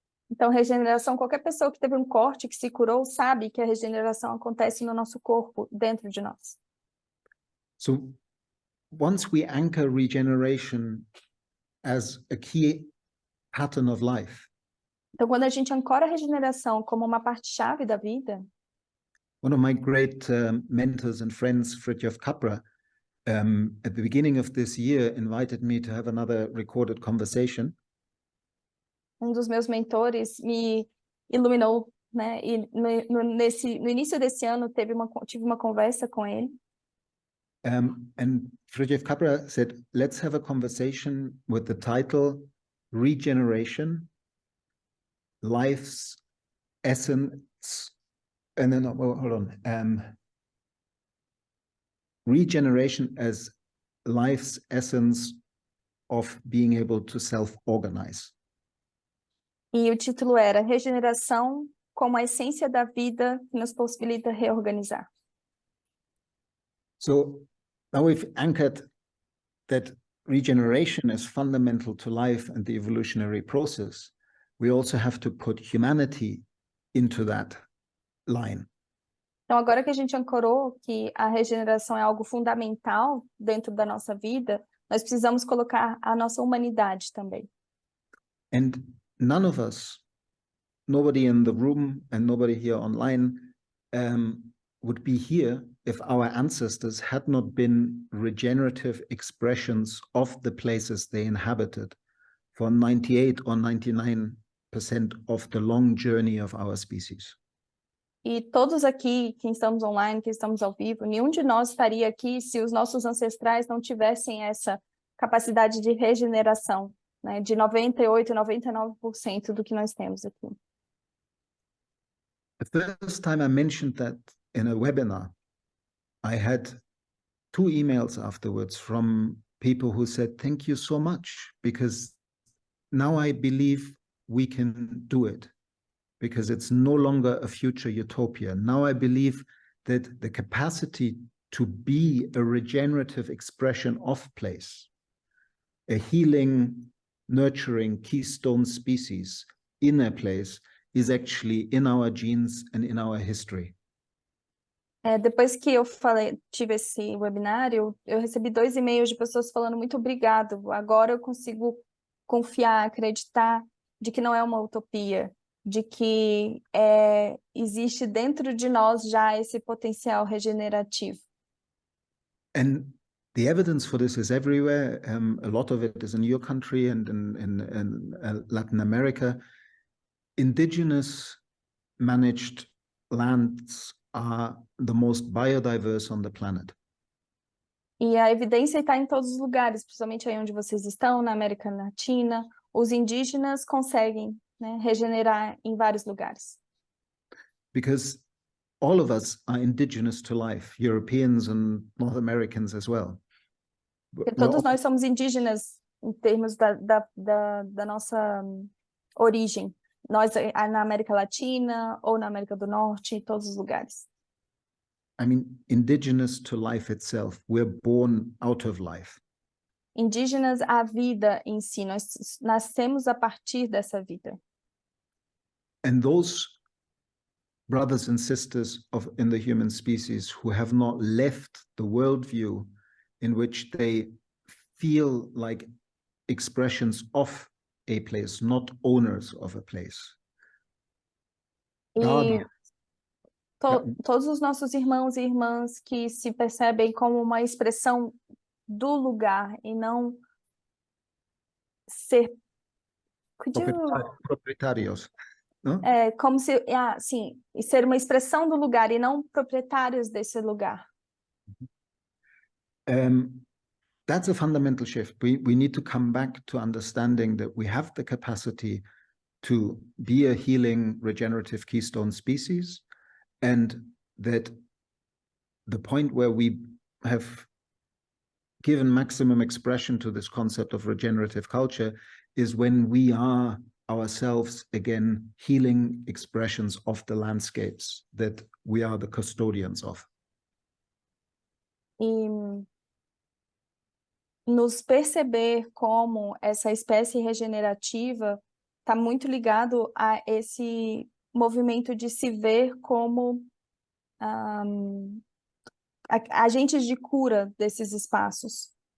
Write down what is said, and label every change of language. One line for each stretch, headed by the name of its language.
Portuguese: Então, regeneração, qualquer pessoa que teve um corte, que se curou, sabe que a regeneração acontece no nosso corpo, dentro de nós.
English: So once we anchor regeneration as a key pattern of life,
Portuguese: então, quando a gente ancora a regeneração como uma parte-chave da vida,
English: one of my great mentors and friends, Fridtjof Capra, at the beginning of this year invited me to have another recorded conversation.
Portuguese: Dos meus mentores me iluminou, né? E no início desse ano tive uma conversa com ele.
English: And Fridtjof Capra said, let's have a conversation with the title Regeneration, Life's Essence. And then, hold on. Regeneration as life's essence of being able to self-organize.
Portuguese: E o título era Regeneração como a essência da vida que nos possibilita reorganizar.
English: So now we've anchored that regeneration is fundamental to life and the evolutionary process. We also have to put humanity into that line.
Portuguese: Então, agora que a gente ancorou que a regeneração é algo fundamental dentro da nossa vida, nós precisamos colocar a nossa humanidade também.
English: And none of us, nobody in the room and nobody here online, would be here if our ancestors had not been regenerative expressions of the places they inhabited for 98 or 99% of the long journey of our species.
Portuguese: E todos aqui, quem estamos online, quem estamos ao vivo, nenhum de nós estaria aqui se os nossos ancestrais não tivessem essa capacidade de regeneração, né, de 98, 99% do que nós temos aqui.
English: The first time I mentioned that in a webinar, I had 2 emails afterwards from people who said, thank you so much, because now I believe we can do it, because it's no longer a future utopia. Now I believe that the capacity to be a regenerative expression of place, a healing, nurturing keystone species in a place, is actually in our genes and in our history.
Portuguese: Depois que eu tive esse webinário, eu recebi 2 e-mails de pessoas falando muito obrigado, agora eu consigo confiar, acreditar de que não é uma utopia, de que existe dentro de nós já esse potencial regenerativo.
English: And the evidence for this is everywhere. A lot of it is in your country and in Latin America. Indigenous managed lands are the most biodiverse on the planet.
Portuguese: E a evidência está em todos os lugares, principalmente aí onde vocês estão, na América Latina. Os indígenas conseguem, né, regenerar em vários lugares.
English: Because all of us are indigenous to life, Europeans and North Americans as well.
Portuguese: Porque todos nós somos indígenas em termos da nossa origem. Nós na América Latina ou na América do Norte, em todos os lugares.
English: I mean, indigenous to life itself. We're born out of life.
Portuguese: Indígenas à vida em si, nós nascemos a partir dessa vida.
English: And those brothers and sisters in the human species who have not left the worldview in which they feel like expressions of a place, not owners of a place.
Portuguese: E todos os nossos irmãos e irmãs que se percebem como uma expressão do lugar e não ser proprietários. Não? Como se, sim, e ser uma expressão do lugar e não proprietários desse lugar.
English: That's a fundamental shift. We need to come back to understanding that we have the capacity to be a healing, regenerative keystone species, and that the point where we have given maximum expression to this concept of regenerative culture is when we are ourselves again healing expressions of the landscapes that we are the custodians of.
Portuguese: E nos perceber como essa espécie regenerativa está muito ligado a esse movimento de se ver como agentes de cura desses espaços.